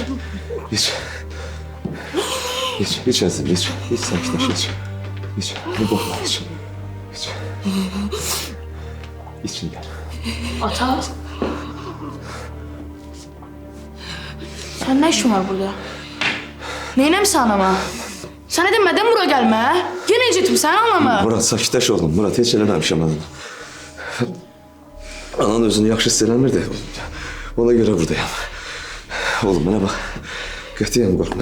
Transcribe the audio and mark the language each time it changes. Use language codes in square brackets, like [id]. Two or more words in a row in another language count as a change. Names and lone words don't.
[az] İç. İç əzizim, iç. [tr] İç, sakinleş, iç. İç, bir korkma, iç. İç. İç Nigar. Ata. Sen ne işin var burada? [az] Neyləmsən anama? Sənə demədən bura gəlmə. Yenə incitmişsən anamı. Murat, sakitləş oğlum. Murat, heç eləməmişəm ananı. Anan özünü yaxşı hiss eləmirdi. Ona görə buradayam. Oğlum, mənə bax. Qətiyyən qorxma.